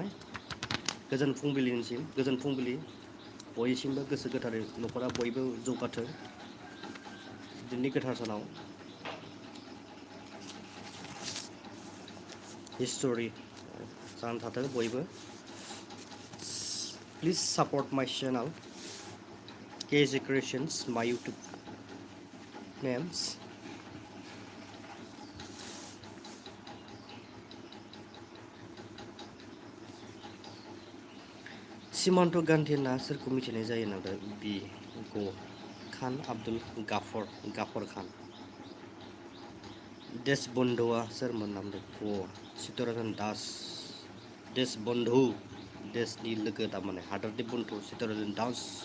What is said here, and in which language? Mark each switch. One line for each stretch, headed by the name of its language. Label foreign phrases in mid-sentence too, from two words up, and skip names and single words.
Bodo: गोजोन फुंबिलि बयनिसिमबो गोसो गोथारै न'खरा बयबो जौगाथों दिनैनि गोथार सानाव. हिस्ट'रि जानानै थाथों बयबो.
English: Please support my channel kjCreations, my YouTube. names.
Bodo: Simanto Gandhi na सोरखौ मिथिनाय जायो नाथाय बि गो खान आब्दुल गाफर खान देशबन्धुआ सोरमोन नामदों ग चित्तरन्जन दास देशबन्धु देशनि लोगो थारमाने हादरनि बन्धु चित्तरन्जन दास